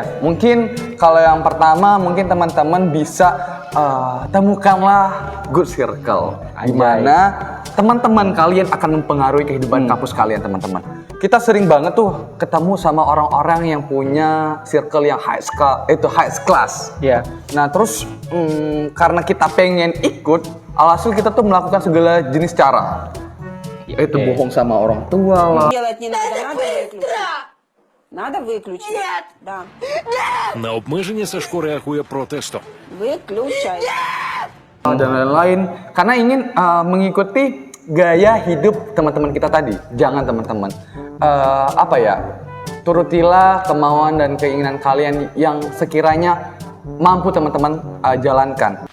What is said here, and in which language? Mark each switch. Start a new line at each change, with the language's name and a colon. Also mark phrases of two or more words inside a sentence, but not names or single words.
Indonesian: Mungkin kalau yang pertama mungkin teman-teman bisa temukanlah
English: good circle,
Indonesian: di mana teman-teman kalian akan mempengaruhi kehidupan kampus kalian, teman-teman. Kita sering banget tuh ketemu sama orang-orang yang punya circle yang
English: high class.
Indonesian: Iya. Nah, terus karena kita pengen ikut, alhasil kita tuh melakukan segala jenis cara. Itu bohong sama orang tua lah.
Russian: Делать не надо, надо выключить. Надо выключить. Нет. Да.
Ukrainian: На обмеження Сашко реагує протестом.
Russian: Выключай.
Indonesian: Dan lain-lain, karena ingin mengikuti gaya hidup teman-teman kita tadi. Jangan teman-teman turutilah kemauan dan keinginan kalian yang sekiranya mampu teman-teman jalankan.